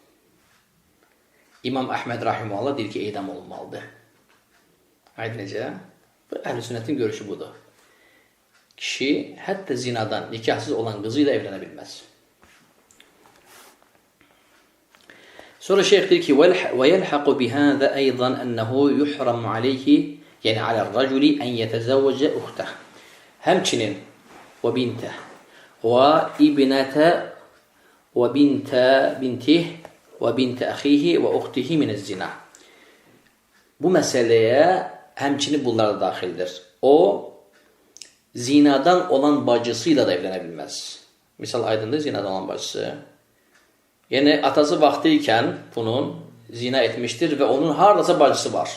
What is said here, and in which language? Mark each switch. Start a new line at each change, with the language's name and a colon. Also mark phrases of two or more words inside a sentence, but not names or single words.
Azerbaijani: İmam Əhməd Rahimullah deyir ki, eydam olunmalıdır. Aydın necə? Əhl-i sünnətin görüşü budur. Kişi hətta zinadan, nikahsız olan qızı ilə evlənə bilməz. Sonra şeyh deyir ki,
Arabic: وَيَلْحَقُ بِهَذَا أَيْضًا أَنَّهُ يُحْرَمُ عَلَيْهِ yəni عَلَى الرَّجُلِ أَنْ يَتَزَوَّجَ أُخْتَهِ həmçinin وَبِنْتَهِ وَإِبْنَةَ وَبِنْتَ بِنْتِهِ وَبِنْتَ أَخِيهِ وَأُخْتِهِ مِنَ الزِّنَا
Azerbaijani: Bu məsələyə həmçinin bunlar da daxildir. O, zinadan olan bacısıyla da evlənə bilməz. Misal aydındır, zinadan olan bacısı. Yəni, atası vaxtı ikən bunun zina etmişdir və onun haradasa bacısı var.